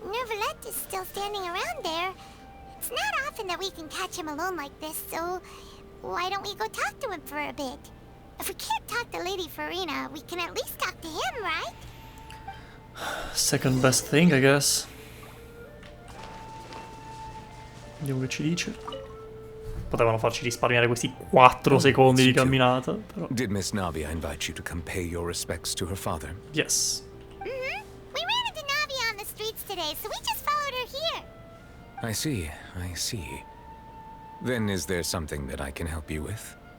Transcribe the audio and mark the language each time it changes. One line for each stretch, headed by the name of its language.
English: Neuvillette is still standing around there. It's not often that we can catch him alone like this, so why don't we go talk to him for a bit? If we can't talk to Lady Farina, we can at least talk to him, right? Second best thing, I guess.
Italian: Vediamo che ci dice. Potevano farci risparmiare questi 4 secondi di camminata, però.
English: Did Miss Navia invite you to come pay your respects to her father? Yes. We ran into Navia on the streets today, so we just followed her here. I see, I see. Then is there something that I can help you with?